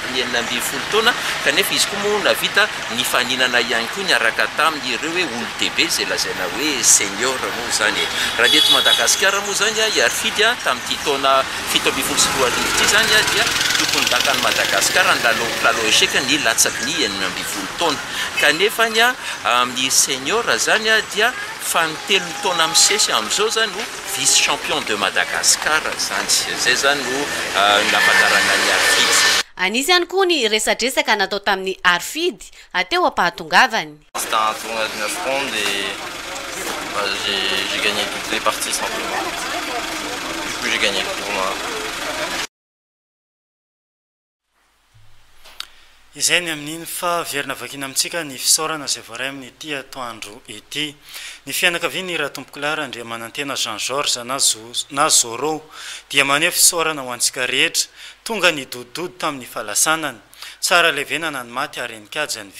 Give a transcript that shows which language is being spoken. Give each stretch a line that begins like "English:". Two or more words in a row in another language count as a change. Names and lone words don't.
Malagasy: ny 19 taona kanefa izy koa moa navita ny faninana ihany koa niaraka tamin'ireo hoe olo-dehibe zay lazaina hoe senior moa zany raha eto Madagasikara moa zany Arfidy tamin'ity taona 17 ty zany dia tokony dakany Madagasikara ny plalo échec ny latsaky ny 19 taona kanefa ny amin'ny senior zany dia fantelony taona misesy amin'izao zany no
French: vice champion de Madagascar
Malagasy: zany zay zany no nafatarana ny Arfidy. Anisy ihany koa ny resadresaka natao tamin'ny Arfidy ateo ampahatongavany.
French: C'était un tournoi de 9 rondes et j'ai gagné toutes les parties simplement. Du coup j'ai gagné le tournoi.
Malagasy: Izay ny amin'iny fa verina vakina amintsika ny fisaorana izay voaray amin'ny ity atoandro ity. Ny fianakaviany raha tompoko lara Andriamanantena Jean Georges na Zoro dia maneho fisaorana ho antsika rehetra tonga ny dodody tamin'ny falasanany tsara levenana ny maty ary nikajy ny